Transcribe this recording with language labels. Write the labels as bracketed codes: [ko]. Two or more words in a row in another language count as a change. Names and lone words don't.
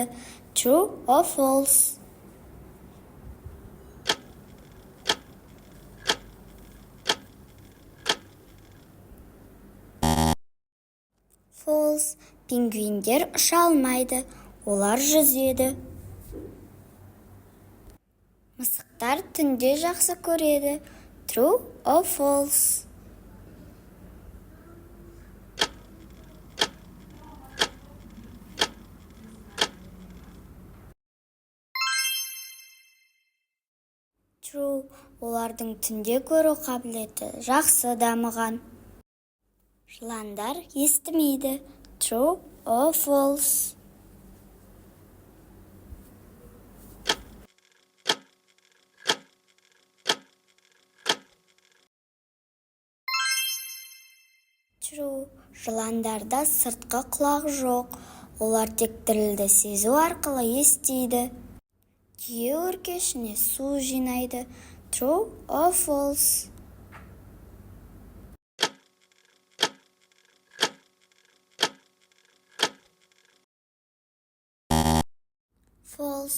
[en] True or False? False. [kk] Пингвиндер ұша алмайды, олар жүзеді. Мысықтар түнде жақсы көреді. [en] True or False? True. [kk] Олардың түнде көру қабілеті жақсы дамыған. Жыландар естімейді. [en] True or False? True. [kk] Жыландарда сыртқы құлақ жоқ. Олар тек дірілді сезу арқылы естиді. Түйе өркешіне су жинайды. [en] True or False? False.